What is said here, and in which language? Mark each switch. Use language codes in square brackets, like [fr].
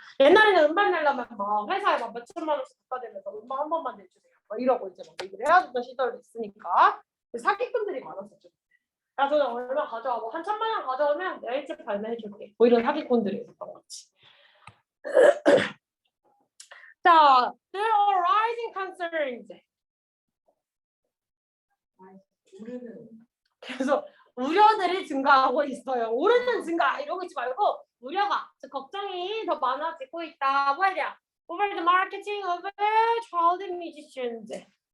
[ko] 옛날에는 음반 내려면 막 회사에 막 몇천만 원씩 갖다 대면서 음반 한 번만 내주세요. 막 이러고 이제 막 얘기를 해야 되던 시절이 있으니까 사기꾼들이 많았었죠. 야, 저는 얼마 가져와? 뭐 한 1,000만 원 가져오면 내일 집 발매해줄게. 뭐 이런 사기꾼들이 있었던 거지. [en] 자, there are rising concerns. [ko] 그래서 우려들이 증가하고 있어요. 오르는 증가 이러고 있지 말고 우려가, 즉 걱정이 더 많아지고 있다. 뭐야 돼? [en] Over the marketing of child musicians.